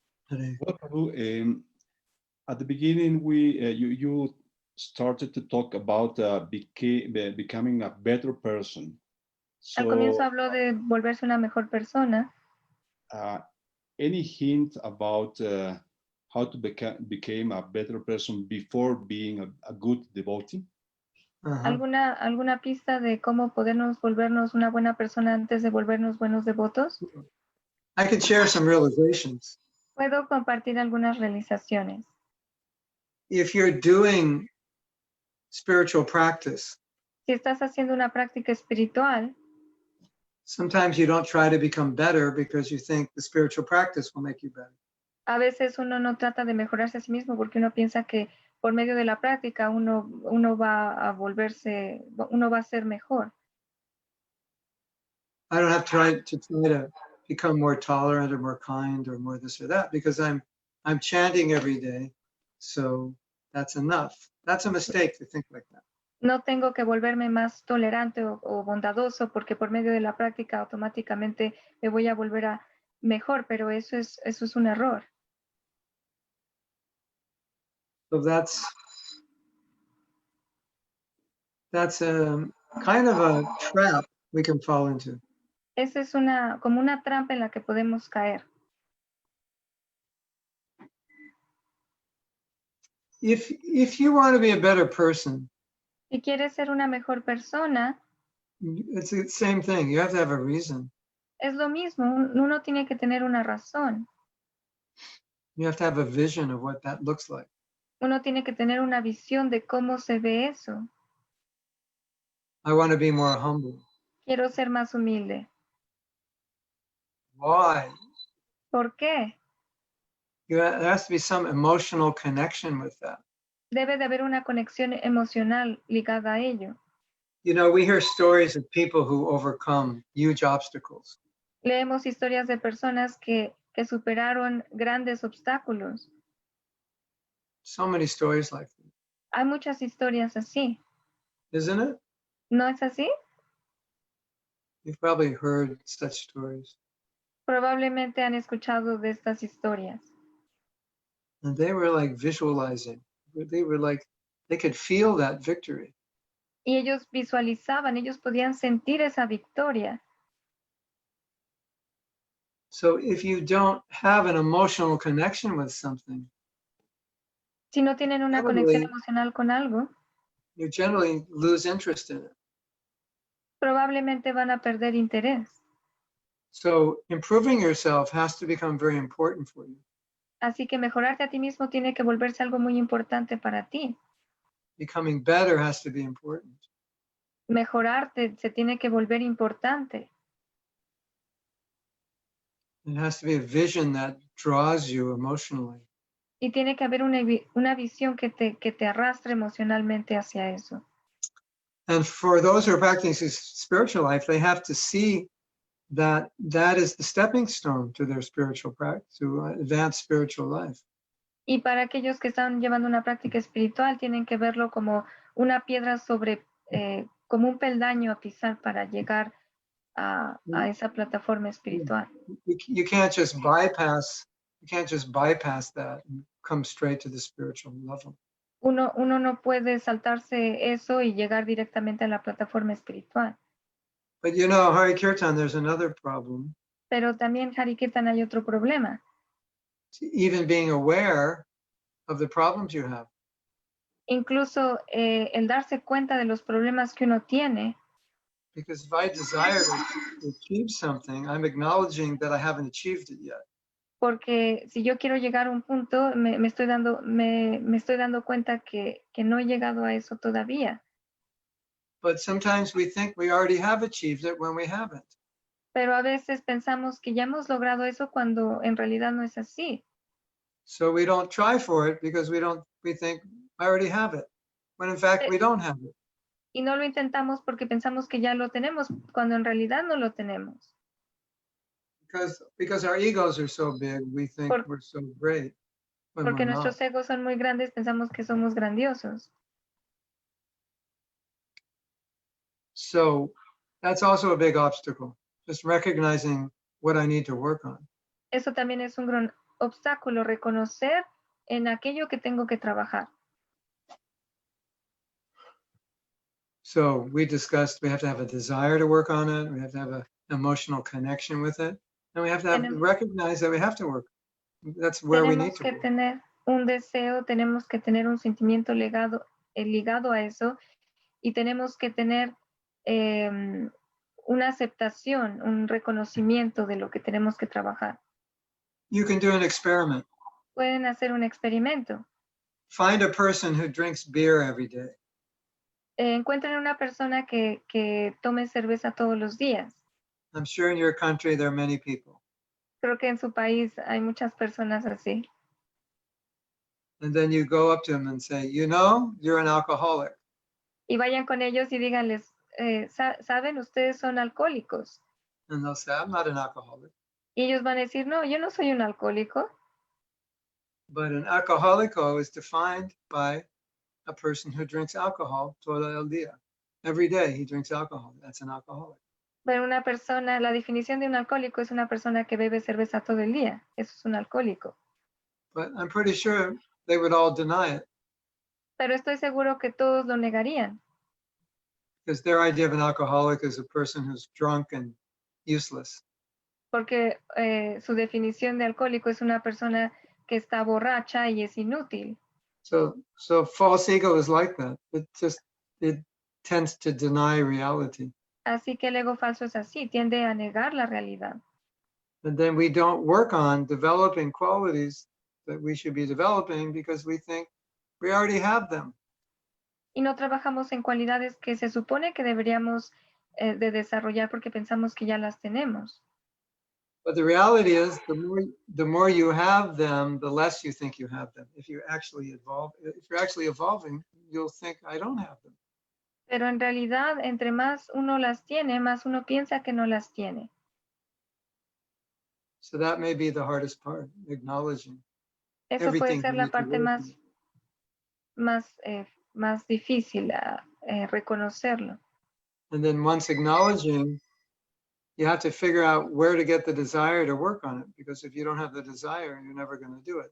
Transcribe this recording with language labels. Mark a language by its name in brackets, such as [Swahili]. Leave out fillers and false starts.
[English] Well, Prabhu, at the beginning, you started to talk about becoming a better person. [Spanish] Al comienzo habló de volverse una mejor persona. [English] Any hint about how to become a better person before being a good devotee? [Spanish] ¿Alguna pista de cómo podernos volvernos una buena persona antes de volvernos buenos devotos? [English] I can share some realizations. [Spanish] Puedo compartir algunas realizaciones. [English] If you're doing spiritual practice, [Spanish] Si estás haciendo una práctica espiritual, [English] sometimes you don't try to become better because you think the spiritual practice will make you better. [Spanish] a veces uno no trata de mejorarse a sí mismo porque uno piensa que por medio de la práctica uno va a ser mejor. [English] I don't have to try to become more tolerant or more kind or more this or that because I'm chanting every day. So that's enough. That's a mistake to think like that. [Spanish] No tengo que volverme más tolerante o bondadoso porque por medio de la práctica automáticamente me voy a volver a mejor, pero eso es un error. [English] So that's a kind of a trap we can fall into. [Spanish] Esa es como una trampa en la que podemos caer. [English] If you want to be a better person, [Spanish] Si quieres ser una mejor persona, [English] it's the same thing. You have to have a reason. [Spanish] es lo mismo, uno tiene que tener una razón. [English] You have to have a vision of what that looks like. [Spanish] Uno tiene que tener una visión de cómo se ve eso. [English] I want to be more humble. [Spanish] Quiero ser más humilde. [English] Why? [Spanish] ¿Por qué? [English] There has to be some emotional connection with that. [Spanish] Debe de haber una conexión emocional ligada a ello. [English] You know, we hear stories of people who overcome huge obstacles. [Spanish] Leemos historias de personas que superaron grandes obstáculos. [English] So many stories like that. [Spanish] Hay muchas historias así. [English] Isn't it? [Spanish] ¿No es así? [English] You've probably heard such stories. [Spanish] Probablemente han escuchado de estas historias. [English] And they were like visualizing. They were like, they could feel that victory. [Spanish] Y ellos visualizaban, ellos podían sentir esa victoria. [English] So if you don't have an emotional connection with something, [Spanish] Si no tienen una conexión emocional con algo, [English] you generally lose interest in it. [Spanish] probablemente van a perder interés. [English] So improving yourself has to become very important for you. [Spanish] Así que mejorarte a ti mismo tiene que volverse algo muy importante para ti. [English] Becoming better has to be important. [Spanish] Mejorarte se tiene que volver importante. [English] It has to be a vision that draws you emotionally. [Spanish] Y tiene que haber una visión que te arrastre emocionalmente hacia eso. [English] And for those who are practicing spiritual life, they have to see that that is the stepping stone to their spiritual practice, to advance spiritual life. [Spanish] Y para aquellos que están llevando una práctica espiritual, tienen que verlo como una piedra como un peldaño a pisar para llegar a esa plataforma espiritual. [English] You can't just bypass that and come straight to the spiritual level. [Spanish] Uno no puede saltarse eso y llegar directamente a la plataforma espiritual. [English] But you know, Hari Kirtan, there's another problem. [Spanish] Pero también, Hari Kirtan, hay otro problema. [English] Even being aware of the problems you have. [Spanish] Incluso el darse cuenta de los problemas que uno tiene. [English] Because if I desire to achieve something, I'm acknowledging that I haven't achieved it yet. [Spanish] Porque si yo quiero llegar a un punto, me estoy dando cuenta que no he llegado a eso todavía. [English] But sometimes we think we already have achieved it when we haven't. [Spanish] Pero a veces pensamos que ya hemos logrado eso cuando en realidad no es así. [English] So we don't try for it because we think I already have it, when in fact we don't have it. [Spanish] Y no lo intentamos porque pensamos que ya lo tenemos, cuando en realidad no lo tenemos. [English] Because our egos are so big, we think we're so great. [Spanish] Porque nuestros egos son muy grandes, pensamos que somos grandiosos. [English] So that's also a big obstacle, just recognizing what I need to work on. [Spanish] Eso también es un gran obstáculo, reconocer en aquello que tengo que trabajar. [English] So we discussed we have to have a desire to work on it, we have to have an emotional connection with it, and we have to recognize that we have to work. That's where we need to work. [Spanish] Tenemos que tener un deseo, tenemos que tener un sentimiento ligado a eso, y tenemos que tener una aceptación, un reconocimiento de lo que tenemos que trabajar. [English] You can do an experiment. [Spanish] Pueden hacer un experimento. [English] Find a person who drinks beer every day. [Spanish] Encuentren una persona que tome cerveza todos los días. [English] I'm sure in your country there are many people. [Spanish] Creo que en su país hay muchas personas así. [English] And then you go up to them and say, you know, you're an alcoholic. [Spanish] Y vayan con ellos y díganles, ¿saben? Ustedes son alcohólicos. [English] And they'll say, I'm not an alcoholic. [Spanish] Y ellos van a decir, no, yo no soy un alcohólico. [English] But an [Spanish] alcohólico [English] is defined by a person who drinks alcohol [Spanish] todo el día. [English] Every day he drinks alcohol. That's an alcoholic. [Spanish] Pero una persona, la definición de un alcohólico es una persona que bebe cerveza todo el día. Eso es un alcohólico. [English] But I'm pretty sure they would all deny it [Spanish] Pero estoy seguro que todos lo negarían. [English] because their idea of an alcoholic is a person who's drunk and useless. [Spanish] Porque su definición de alcohólico es una persona que está borracha y es inútil. [English] So false ego is like that. It tends to deny reality. [Spanish] Así que el ego falso es así, tiende a negar la realidad. [English] And then we don't work on developing qualities that we should be developing because we think we already have them. [Spanish] Y no trabajamos en cualidades que se supone que deberíamos de desarrollar porque pensamos que ya las tenemos. [English] But the reality is, the more you have them, the less you think you have them. If you're actually evolving, you'll think I don't have them. [Spanish] Pero en realidad, entre más uno las tiene, más uno piensa que no las tiene. [English] So that may be the hardest part, acknowledging [Spanish] Eso puede [English] everything. [Spanish] ser [English] you [Spanish] la [English] need to [Spanish] parte [English] work on. [Spanish] más difícil, reconocerlo. [English] And then once acknowledging, you have to figure out where to get the desire to work on it. Because if you don't have the desire, you're never going to do it.